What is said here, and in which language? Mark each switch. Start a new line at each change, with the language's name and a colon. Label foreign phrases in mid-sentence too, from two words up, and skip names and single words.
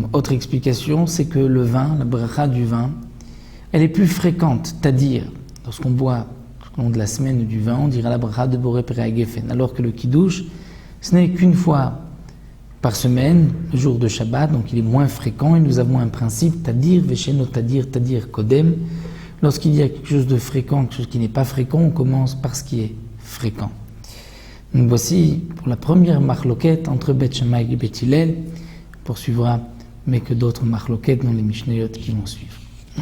French: Autre explication, c'est que le vin, la bracha du vin, elle est plus fréquente, c'est-à-dire lorsqu'on boit au long de la semaine du vin, on dira la bracha de
Hebrew: בורא פרי הגפן,
French: alors que le kiddush, ce n'est qu'une fois par semaine, le jour de Shabbat, donc il est moins fréquent, et nous avons un principe,
Hebrew: תדיר ושאינו תדיר תדיר קודם.
French: Lorsqu'il y a quelque chose de fréquent, quelque chose qui n'est pas fréquent, on commence par ce qui est fréquent. Donc voici pour la première machloket entre Beth Shammai et Beth Hillel, on poursuivra, mais que d'autres machloket dans les Mishnayot qui vont suivre.